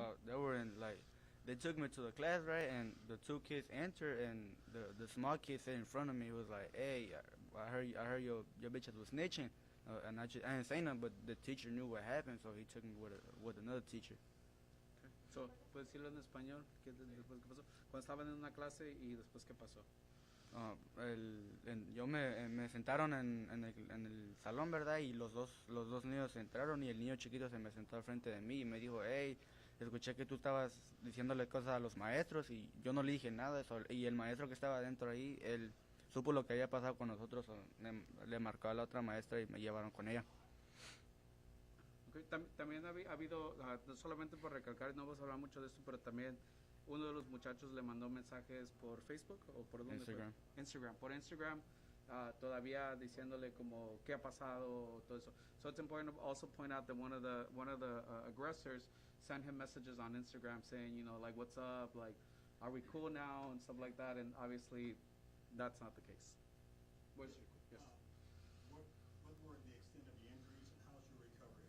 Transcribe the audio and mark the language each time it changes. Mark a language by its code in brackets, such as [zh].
[en] They were in like, they took me to the class, right, and the two kids entered, and the small kid sitting in front of me was like, "Hey, I heard your bitches was snitching," and I didn't say nothing, but the teacher knew what happened, so he took me with another teacher. [es] So, ¿puedes decirlo en español? Después, ¿qué pasó? Cuando estaban en una clase y después, ¿qué pasó? Me sentaron en el salón, ¿verdad? Y los dos niños entraron y el niño chiquito se me sentó al frente de mí y me dijo, hey, escuché que tú estabas diciéndole cosas a los maestros, y yo no le dije nada. Y el maestro que estaba dentro ahí, él supo lo que había pasado con nosotros, le marcó a la otra maestra y me llevaron con ella. [en] Okay. [es] También ha habido, no solamente por recalcar, no vamos a hablar mucho de esto, pero también uno de los muchachos le mandó mensajes por Facebook o por dónde Instagram. fue? Instagram. Por Instagram, todavía diciéndole como qué ha pasado, todo eso. [en] So it's important to also point out that one of the aggressors sent him messages on Instagram saying, you know, like, what's up, like, are we cool now, and stuff like that. And obviously, that's not the case. Where's your, yes. What were the extent of the injuries, and how's your recovery?